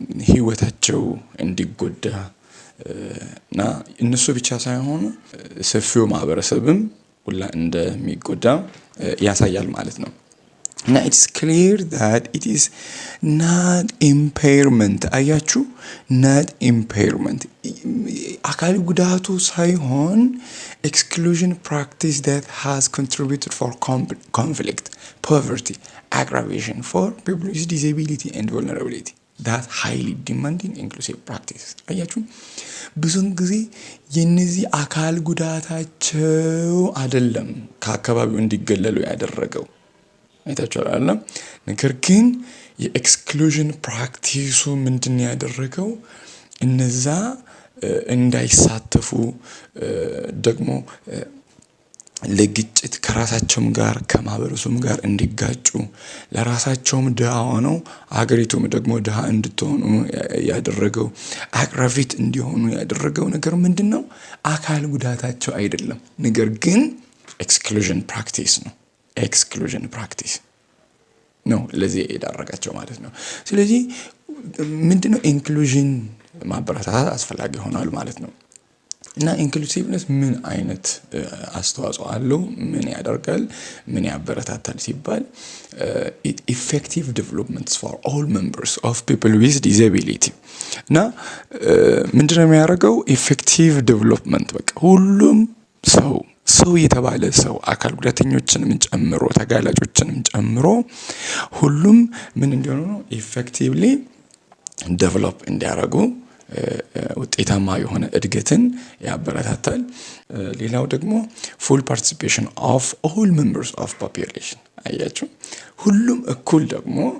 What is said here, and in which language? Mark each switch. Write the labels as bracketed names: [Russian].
[Amharic] ህይወታቸው እንዲጎዳ እና እነሱ ብቻ ሳይሆኑ ሰፊው ማህበረሰብም ሁላ እንደሚጎዳ ያሳያል ማለት ነው። [English] እና it's clear that it is not impairment። አያችሁ፣ not impairment [Amharic] አካል ጉዳቱ ሳይሆን [English] exclusion practice that has contributed for conflict, poverty, aggravation for people with disability and vulnerability. That highly demanding inclusive practice. [Amharic] አያችሁ፣ ብዙን ጊዜ የነዚህ አካል ጉዳታቸው አይደለም ከአካባቢው እንዲገለሉ ያደረገው አይታችኋል። ነገር ግን የኤክስክሉዥን ፕራክቲሱ ምንድን ያደረገው እነዛ እንዳይሳተፉ ደግሞ ለግጭት ከራሳቸውም ጋር ከማህበረሰቡም ጋር እንዲጋጩ ለራሳቸውም ድሃ ሆነው አገሪቱም ደግሞ ድሃ እንድትሆኑ ያደረገው አግራቪት እንዲሆኑ ያደረገው ነገር ምንድነው? አካል ጉዳታቸው አይደለም፣ ነገር ግን ኤክስክሉዥን ፕራክቲስ ነው። ኤክስክሉዥን ፕራክቲስ ነው ለዚህ የዳረጋቸው ማለት ነው። ስለዚህ ምንድነው ኢንክሉዥን ማበረታታት አስፈላጊ ሆኗል ማለት ነው። እና ኢንክሉሲቭነስ ምን አይነት አስተዋጽኦ አለው? ምን ያደርጋል? ምን ያበረታታል ሲባል [English] effective developments for all members of people with disability። [Amharic] እና ምንድነው የሚያደርገው? effective development በቃ ሁሉም ሰው የተባለ ሰው አካል ጉዳተኞችንም ጨምሮ ተጋላጮችንም ጨምሮ ሁሉም ምን እንዲሆኑ ነው ኢፌክቲቭሊ ዴቨሎፕ እንዲያደርጉ ውጤታማ የሆነ እድገትን ያበረታታል። ሌላው ደግሞ [English] full participation of all members of population። [Amharic] አያችሁ፣ ሁሉም እኩል ደግሞ